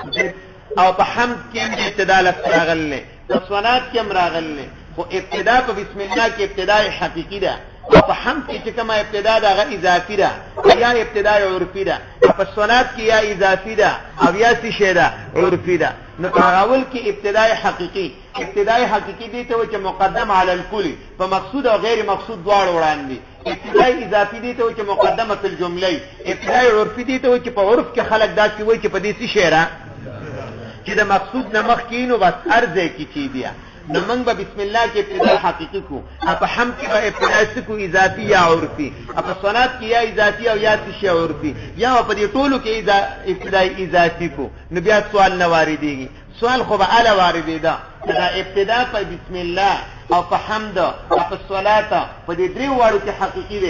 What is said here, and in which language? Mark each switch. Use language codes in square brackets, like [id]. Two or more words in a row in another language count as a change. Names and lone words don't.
[ps] او په حمد کې ابتدا راغله په صلات کې راغله خو ابتدا په بسم الله کې ابتداء حقيقي ده او په حمد کې کما ابتدا ده غیر اضافي ده یا ابتداء عرفي ده په صلات کې یا اضافي ده او یا شی ده عرفي ده نو اول کې ابتداء حقيقي ابتداء حقيقي دي ته چې [ar] مقدم علی الکل [ps] په مقصود او غیر مقصود دواړه وړاندې ابتداء اضافي دي ته چې مقدمه [ar] فی الجمله [ps] ابتداء عرفي دي ته چې په عرف کې خلک دا چې وایي چې په دې شی را چې د مقصود نه مخ کینو بس ارزه کی چی بیا نو موږ به بسم الله کې ابتداء حقيقي کو په حمد کې به ابتداء کو اضافي یا عرفي په صلات کې یا اضافي او یا شی عرفي یا په دې ټولو کې ابتداء اضافي کو نو بیا سوال نه واردېږي سوال خو به اعلی واردې ده دا ابتدا په بسم الله او په حمد او په صلات په دې درې واړو کې حقيقي دی.